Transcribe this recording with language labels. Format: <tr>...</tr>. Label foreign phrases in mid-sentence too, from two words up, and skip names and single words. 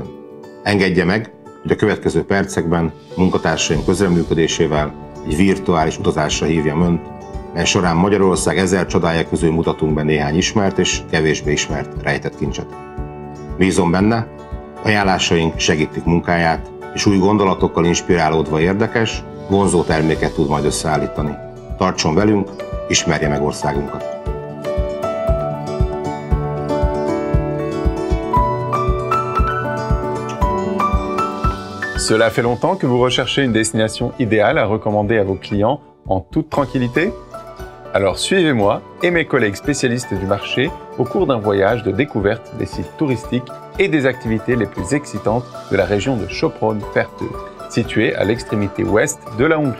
<hu>Engedje meg, hogy a következő percekben munkatársaink közreműködésével egy virtuális utazásra hívjam Önt, mely során Magyarország 1000 csodája közül mutatunk be néhány ismert és kevésbé ismert rejtett kincset. Bízom benne, ajánlásaink segítik munkáját, és új gondolatokkal inspirálódva érdekes, vonzó terméket tud majd összeállítani. Tartson velünk, ismerje meg országunkat!</hu> <fr>Cela fait longtemps que vous recherchez une destination idéale à recommander à vos clients en toute tranquillité? Alors suivez-moi et mes collègues spécialistes du marché au cours d'un voyage de découverte des sites touristiques et des activités les plus excitantes de la région de Sopron-Fertő, située à l'extrémité ouest de la Hongrie.</fr>